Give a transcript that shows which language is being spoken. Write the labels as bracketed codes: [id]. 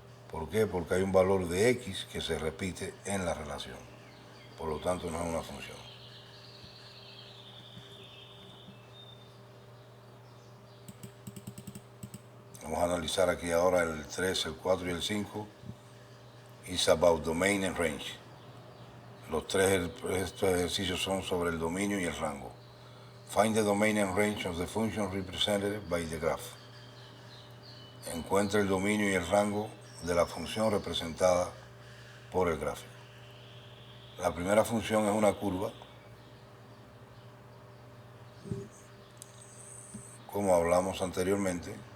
[es] ¿Por qué? Porque hay un valor de X que se repite en la relación, por lo tanto no es una función. Vamos a analizar aquí ahora el 3, el 4 y el 5. [en] It's about domain and range. [es] Estos ejercicios son sobre el dominio y el rango. [en] Find the domain and range of the function represented by the graph. [es] Encuentra el dominio y el rango de la función representada por el gráfico. La primera función es una curva, como hablamos anteriormente.